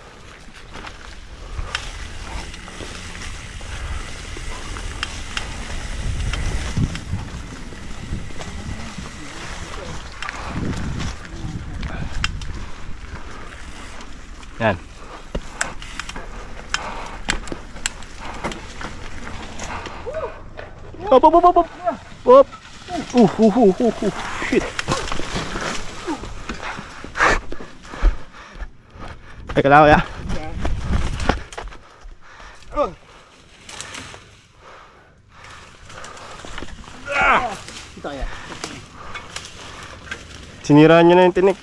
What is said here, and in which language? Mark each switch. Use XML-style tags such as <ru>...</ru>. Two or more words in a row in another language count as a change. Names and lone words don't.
<tl>Yan. Op, op, op, op, op. Op.</tl> <en>Shit.</en> <tl>Teka lang, kuya. Sinira nyo na yung tinik.</tl>